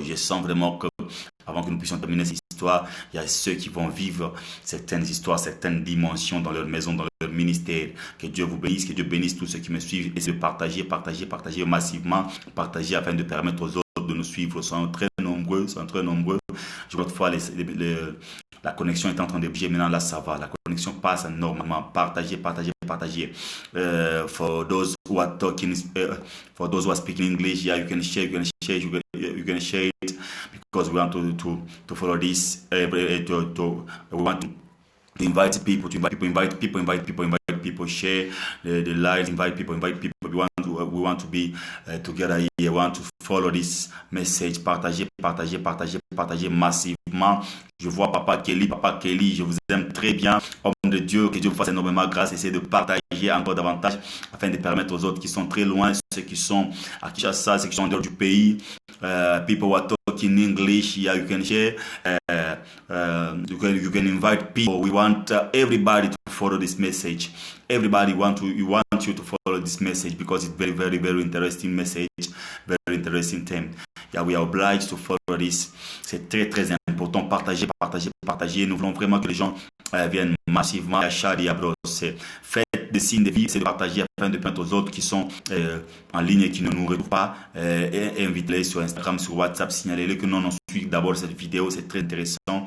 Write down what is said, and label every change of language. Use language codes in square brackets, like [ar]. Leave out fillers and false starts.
[fr] Je sens vraiment que, avant que nous puissions terminer cette histoire, il y a ceux qui vont vivre certaines histoires, certaines dimensions dans leur maison, dans leur ministère. Que Dieu vous bénisse, que Dieu bénisse tous ceux qui me suivent, et de partager massivement, partager afin de permettre aux autres de nous suivre. Ils sont très nombreux. Je vois autrefois la connexion est en train de bouger. Maintenant, là, ça va. La connexion passe normalement. Partagez. [en] For those who are talking, for those who are speaking English, yeah, you can share it, because we want to follow this. We want to invite people, share the lives, invite people. We want to be together here. We want to follow this message. [fr] Partagez massivement. Je vois Papa Kelly, je vous aime très bien. Homme de Dieu, que Dieu vous fasse énormément grâce. Essayez de partager encore davantage afin de permettre aux autres qui sont très loin, ceux qui sont à Kinshasa, ceux qui sont en dehors du pays. [en] People who are talking English, yeah, you can share. You can invite people. We want everybody to follow this message. Everybody want you to follow this message, because it's very, very, very interesting message, very interesting theme. Yeah, we are obliged to follow this. [fr] C'est très, très important. Partagez. Nous voulons vraiment que les gens viennent massivement à Sharia Bros. Faites des signes de vie, c'est de partager afin de permettre aux autres qui sont en ligne et qui ne nous retrouvent pas, et invitez-les sur Instagram, sur WhatsApp, signalez-les que nous suivons d'abord cette vidéo. C'est très intéressant.